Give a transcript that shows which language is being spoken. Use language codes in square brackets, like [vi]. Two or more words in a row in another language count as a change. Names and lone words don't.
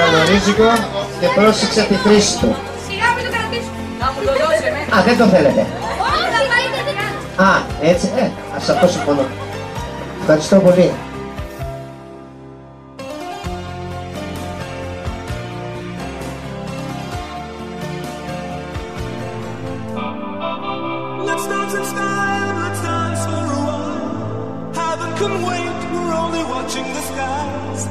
[el] Καλορίζικο και πρόσεξε τη χρήση του. Σιγά μην το κρατήσω. Να μου το δώσει, δεν το θέλετε. Α, έτσι, σε αυτό συμφωνώ. Ευχαριστώ πολύ. [en] Let's dance in style, let's dance for a while. Heaven can wait, we're only watching the skies.